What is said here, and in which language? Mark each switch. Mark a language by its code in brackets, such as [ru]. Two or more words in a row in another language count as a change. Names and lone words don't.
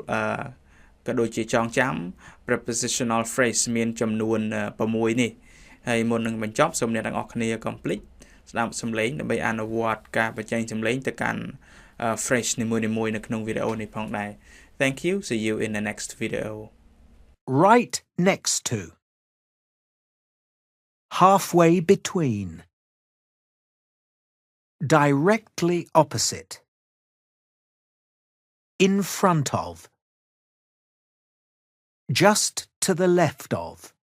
[km] ក៏ដូចជាចងចាំ [en] prepositional phrase [km] មានចំនួន6នេះហើយមុននឹងបញ្ចប់សូមអ្នកទាំងអស់គ្នា complete ស្ដាប់សំឡេងដើម្បីអនុវត្តការបញ្ចេញសំឡេងទៅកាន់ phrase នីមួយៗនៅក្នុងវីដេអូនេះផងដែរ [en] Thank you see you in the next video Right next to. Halfway between. Directly opposite. In front of. Just to the left of.